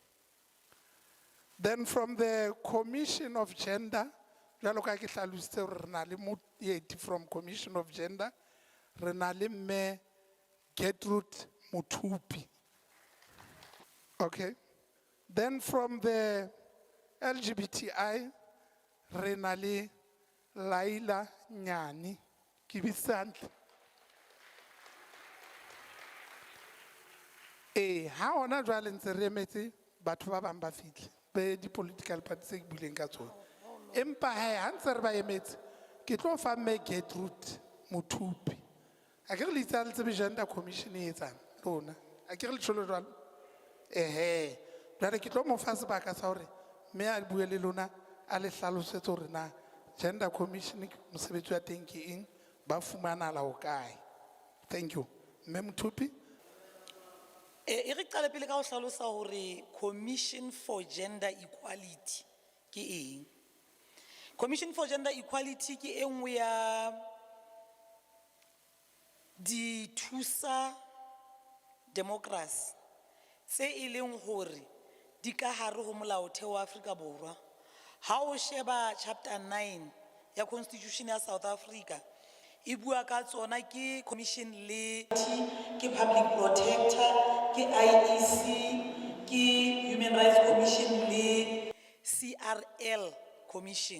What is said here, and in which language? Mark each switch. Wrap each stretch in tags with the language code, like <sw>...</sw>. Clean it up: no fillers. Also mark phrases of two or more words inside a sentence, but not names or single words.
<en>Then from the Commission of Gender,</en> <st>jalo ka ke hlalositse re na le moeti from Commission of Gender, re na le mme Gertrude Muthupi.</st> <en>Okay. Then from the LGBTI,</en> <st>re na le Laila Nyani. Kibisandla. Ha ona jwale ntse re emetse batho ba bang ba fihle be di</st> <en>political parties</en> <st>tse ke buleng ka tsona. Empa ha ntse re ba emetse ke tlo fa mme Gertrude Muthupi a ke re le itse a le tsebe gender commission e etsang lona a ke re le tsholo jwalo jwale ke tlo mo fa sebaka sa hore mme a bue le lona a le hlalosetse hore na gender commission mosebetsi wa teng ke eng ba fumanahala ho kae.</st> <en>Thank you mme Muthupi.</en> <st>E re qale pele ka ho hlalosa hore Commission for Gender Equality ke eng. Commission for Gender Equality ke e nngwe ya di thusa democracy tse e leng hore di ka hare ho molaotheo wa Afrika Borwa. Ha o sheba chapter 9 ya constitution ya South Africa e bua ka tsona ke commission le ke</st> <en>public protector</en> <st>ke IEC ke human rights commission le CRL commission.</st>